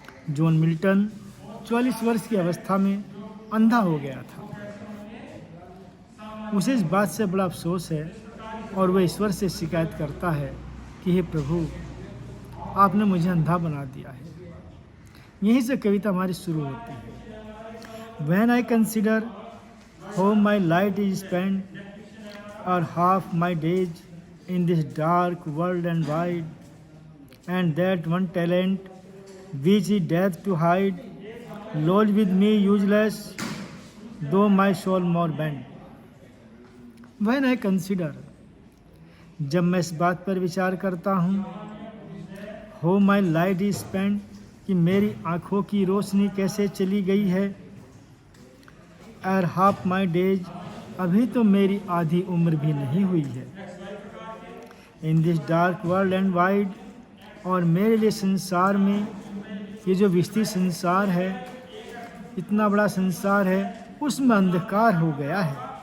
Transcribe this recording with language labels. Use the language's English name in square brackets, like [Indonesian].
[Hindi] John Milton 44 वर्ष की अवस्था में अंधा हो गया था। उसे इस बात से बड़ा अफसोस है और वह ईश्वर से शिकायत करता है कि हे प्रभु, आपने मुझे अंधा बना दिया है। यहीं से कविता हमारी शुरू होती है। [English] When I consider how my light is spent, or half my days in this dark world and wide, and that one talent which is death to hide, lodge with me useless, though my soul more bent. When I consider, [Hindi] जब मैं इस बात पर विचार करता हूँ, [English] how my light is spent, [Hindi] कि मेरी आँखों की रोशनी कैसे चली गई है, और [English] half my days, [Hindi] अभी तो मेरी आधी उम्र भी नहीं हुई है, [English] in this dark world and wide, [Hindi] और मेरे लिए संसार में ये जो विस्तृत संसार है, इतना बड़ा संसार है, उसमें अंधकार हो गया है।